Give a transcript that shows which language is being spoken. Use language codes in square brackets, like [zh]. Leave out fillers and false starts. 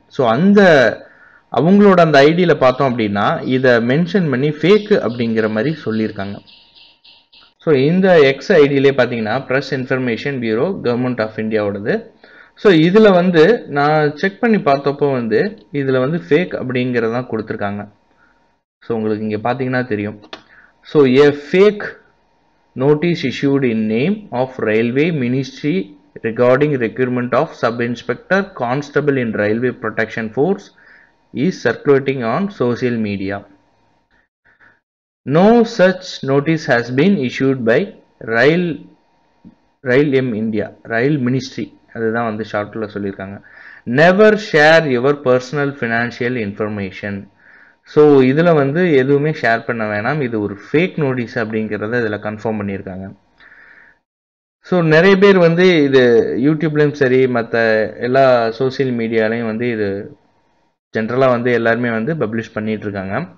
[ta] So அந்த அவங்களோட அந்த ஐடியில் பார்த்தோம் அப்படின்னா இதை மென்ஷன் பண்ணி ஃபேக்கு அப்படிங்கிற மாதிரி சொல்லியிருக்காங்க. ஸோ இந்த எக்ஸ் ஐடியிலே பார்த்தீங்கன்னா press information bureau, government of இந்தியாவோடது. So இதில் வந்து நான் செக் பண்ணி பார்த்தப்போ வந்து இதில் வந்து ஃபேக் அப்படிங்கிறதான் கொடுத்துருக்காங்க. ஸோ உங்களுக்கு இங்கே பார்த்தீங்கன்னா தெரியும். [en] So a fake notice issued in name of Railway Ministry regarding recruitment of sub-inspector constable in Railway Protection Force is circulating on social media. No such notice has been issued by Rail India, Rail Ministry. [ta] அதுதான் வந்து ஷார்ட்டில் சொல்லியிருக்காங்க. [en] Never share your personal financial information. [ta] So இதில் வந்து எதுவுமே share பண்ண வேணாம், இது ஒரு ஃபேக் நோட்டீஸ் அப்படிங்கிறத இதில் கன்ஃபார்ம் பண்ணியிருக்காங்க. ஸோ நிறைய பேர் வந்து இது யூடியூப்லேயும் சரி மற்ற எல்லா சோசியல் மீடியாலையும் வந்து இது ஜென்ரலாக வந்து எல்லாருமே வந்து பப்ளிஷ் பண்ணிகிட்ருக்காங்க.